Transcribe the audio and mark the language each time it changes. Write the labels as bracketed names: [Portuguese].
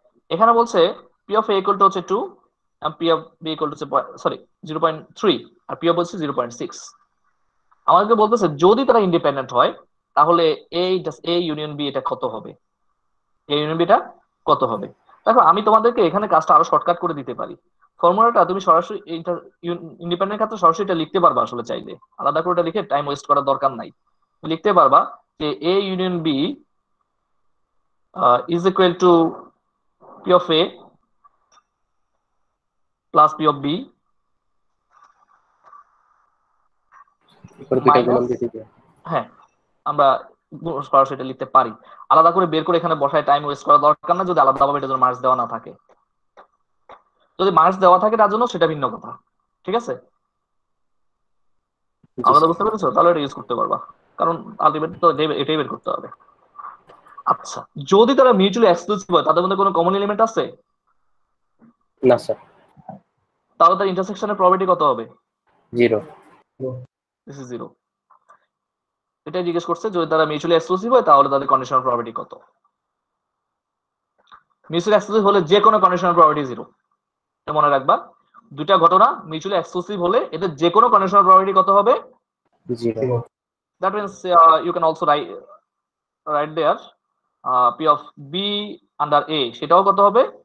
[Bangla] এখানে বলছে [English] p of a equal to হচ্ছে 2 and p of b equal to হচ্ছে 0.3 আর p of হচ্ছে 0.6। [Bangla] আমাদেরকে বলতেছে যদি তারা ইন্ডিপেন্ডেন্ট হয় তাহলে a ইউনিয়ন b এটা কত হবে? a ইউনিয়ন b এটা কত হবে? দেখো আমি তোমাদেরকে এখানে কাজটা আরো শর্টকাট করে দিতে পারি। ফর্মুলাটা তুমি সরাসরি ইন্ডিপেন্ডেন্ট ক্ষেত্রে সরাসরি এটা লিখতে পারবা, আসলে চাইলে আলাদা করে এটা লিখে টাইম ওয়েস্ট করার দরকার নাই। লিখতে পারবা যে [English] a union b is equal to p of a plus p of b [Bangla] করে দুইটা মাইনাস, গুণন দিয়ে দিবে। হ্যাঁ আমরা সরাসরি এটা লিখতে পারি, আলাদা করে বের করে এখানে বসায় টাইম ওয়েস্ট করা দরকার না, যদি আলাদাভাবে এটার জন্য মার্কস দেওয়া না থাকে। যদি মার্কস দেওয়া থাকে তার জন্য সেটা ভিন্ন কথা। ঠিক আছে? জি আমরা তো স্যার। বুঝতে পেরেছো? তাহলে এটা ইউজ করতে পারবা কারণ আলটিমেটলি তো এটাই বের করতে হবে। আচ্ছা, যদি তারা মিউচুয়ালি এক্সক্লুসিভ হয়, তাদের মধ্যে কোনো কমন এলিমেন্ট আছে? না স্যার। তাহলে তার ইন্টারসেকশনের প্রবাবিলিটি কত হবে? 0। [English] This is 0। [Bangla] এটাই জিজ্ঞেস করছে, যদি তারা মিউচুয়ালি এক্সক্লুসিভ হয় তাহলে তাদের কন্ডিশনাল প্রবাবিলিটি কত। মিউচুয়ালি এক্সক্লুসিভ হলে যে কোনো কন্ডিশনাল প্রবাবিলিটি 0। এটা মনে রাখবা, দুইটা ঘটনা মিউচুয়ালি এক্সক্লুসিভ হলে এদের যে কোনো কন্ডিশনাল প্রবাবিলিটি কত হবে? 0। [English] That means you can also write there P of B under A, [Bangla] সেটাও কত হবে?